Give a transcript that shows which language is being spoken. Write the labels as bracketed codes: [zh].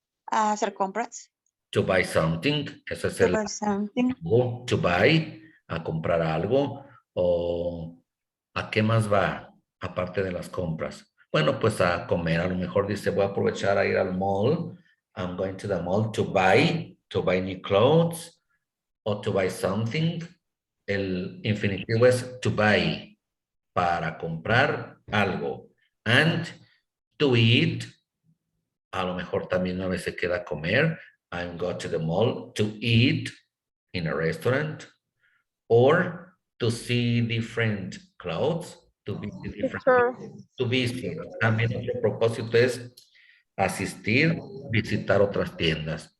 [es] a hacer compras. [en] To buy something. [es] Ese es [en] To [es] el [en] buy something. to buy, [es] a comprar algo. ¿O a qué más va aparte de las compras? Bueno, pues a comer. A lo mejor dice, voy a aprovechar a ir al mall. [en] I'm going to the mall to buy new clothes. [es] O [en] to buy something. [es] El infinitivo es to buy, para comprar algo. [en] And to eat, [es] a lo mejor también a veces queda comer. [en] I'm going to the mall to eat in a restaurant. Or to see different clothes, to visit different, Teacher, to visit. [es] También otro propósito es asistir, visitar otras tiendas.